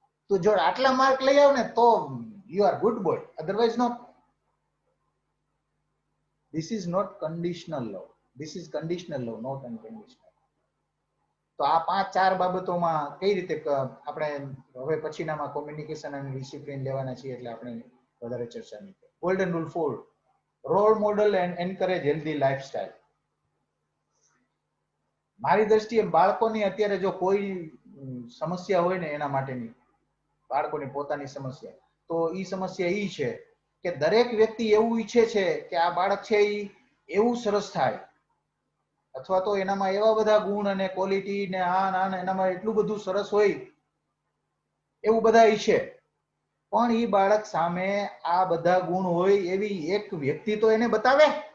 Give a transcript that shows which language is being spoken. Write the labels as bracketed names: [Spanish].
[Gujarati] તો જો આટલા માર્ક લઈ આવ ને તો [English] you are good boy, otherwise not. This is not conditional love, this is conditional love, not unconditional. [Gujarati] તો આ 5-4 બાબતોમાં કઈ રીતે આપણે હવે પછીનામાં કોમ્યુનિકેશન અને ડિસિપ્લિન લેવાના છીએ એટલે આપણે વધારે ચર્ચા નહીં કરીએ. [English] Golden rule 4, role model and encourage healthy lifestyle. [Gujarati] મારી દ્રષ્ટિએ બાળકોની અત્યારે જો કોઈ સમસ્યા હોય ને એના માટેની, બાળકોની પોતાની સમસ્યા, તો એ સમસ્યા એ છે કે દરેક વ્યક્તિ એવું ઈચ્છે છે કે આ બાળક છે એ એવું સરસ થાય, અથવા તો એનામાં એવા બધા ગુણ અને ક્વોલિટી ને આ એનામાં એટલું બધું સરસ હોય એવું બધા ઈચ્છે, પણ એ બાળક સામે આ બધા ગુણ હોય એવી એક વ્યક્તિ તો એને બતાવે.